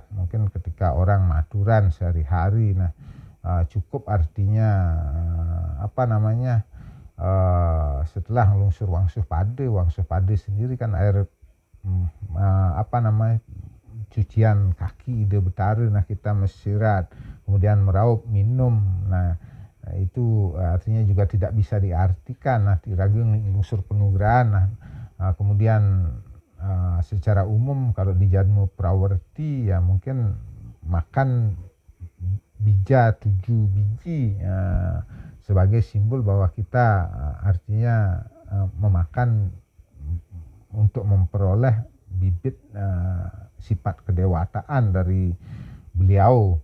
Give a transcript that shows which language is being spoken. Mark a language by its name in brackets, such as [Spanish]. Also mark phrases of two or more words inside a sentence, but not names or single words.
[Indonesian] Mungkin ketika orang maturan sehari-hari, nah cukup artinya setelah [Balinese] ngelungsur wangsuh pada [Indonesian] sendiri kan air cucian kaki ide betara, nah kita mesirat kemudian meraup minum. Nah itu artinya juga tidak bisa diartikan. [Balinese] Nah tiraga ngelungsur penugrahan. [Indonesian] Nah kemudian secara umum kalau di Jadmu Prawerti ya mungkin makan bija 7 biji sebagai simbol bahwa kita artinya memakan untuk memperoleh bibit sifat kedewataan dari beliau.